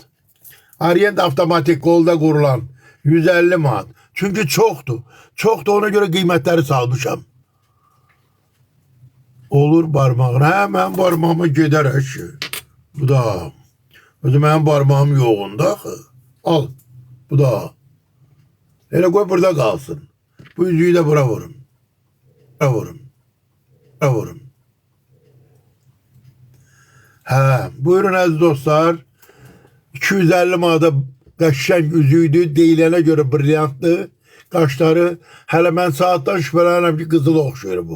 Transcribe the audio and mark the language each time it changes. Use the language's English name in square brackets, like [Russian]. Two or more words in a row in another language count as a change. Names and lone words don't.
[Azerbaijani] Orient avtomatik qolda qurulan 150 manat. Çünki çoxdur. Çoxdur, ona görə qiymətləri salmışam. Olur barmağına. Hə, mənim barmağıma gedər əşi. Bu da. Özü mənim barmağım yoğunda axı. Al. [Turkish] Bu da. Hele koy burada kalsın. Bu yüzüğü de bura vurun. Bura vurun. Bura vurun. [Azerbaijani] Ha, buyurun aziz dostlar. 250 manata qəşəng üzüydü. Deyilənə görə brilyantlı. Qaşları. Hələ mən saatdan şübhələnirəm ki, qızılı oxşuyur bu.